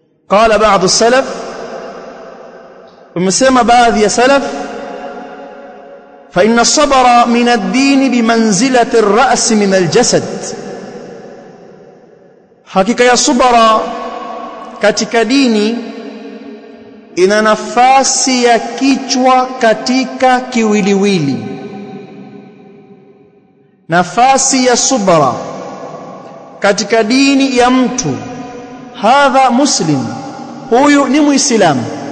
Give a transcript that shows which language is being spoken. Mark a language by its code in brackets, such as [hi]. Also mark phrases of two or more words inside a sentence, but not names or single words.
[ar] قال بعض السلف ومسمى بعض يا سلف فإن الصبر من الدين بمنزلة الرأس من الجسد [sw] hakika ya subra katika dini ina nafasi ya kichwa katika kiwiliwili. Nafasi ya subra katika dini ya mtu, [ar] هذا مسلم, [sw] huyu ni muislamu.